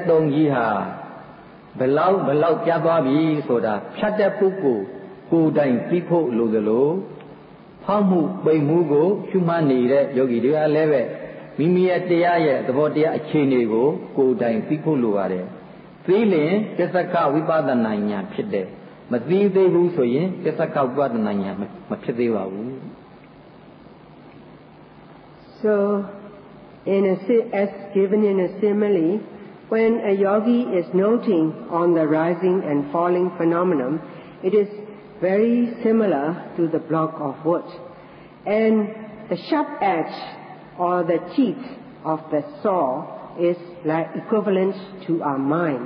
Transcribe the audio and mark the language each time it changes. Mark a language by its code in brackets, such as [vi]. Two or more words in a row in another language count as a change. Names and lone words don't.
[my] သုံးကြီးဟာဘလောက်ကြားသွားပြီဆိုတာဖြတ်တဲ့ပုဂ္ဂိုလ်ကိုယ်တိုင်သိဖို့လိုသလိုဖောက်မှုပိန်မှုကိုရှုမှတ်နေတဲ့ယောဂီတွေကလည်းပဲမိမိရဲ့တရားရဲ့သဘောတရားအခြေအနေကိုကိုယ်တိုင်သိဖို့လိုပါတယ်သိရင်ပစ္စကဝိပဿနာဉာဏ်ဖြစ်တယ်မသိသေးဘူးဆိုရင်ပစ္စကဝိပဿနာဉာဏ်မဖြစ်သေးပါဘူး [en] So as given in a simile, when a yogi is noting on the rising and falling phenomenon, it is very similar to the block of wood. And the sharp edge or the teeth of the saw is like equivalent to our mind.